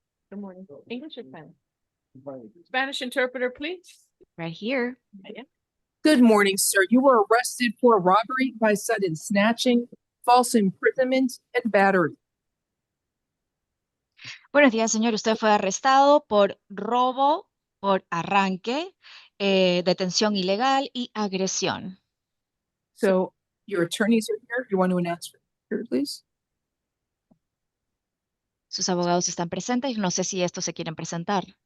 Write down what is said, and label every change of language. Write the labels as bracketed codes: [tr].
[en] Good morning. English or Spanish? Spanish interpreter, please. Right here. Good morning, sir. You were arrested for robbery by sudden snatching, false imprisonment, and battery. [es] Buenos días, señor. Usted fue arrestado por robo, por arranque, detención ilegal y agresión. [en] So your attorneys are here. You want to announce here, please? [es] Sus abogados están presentes. No sé si estos se quieren presentar.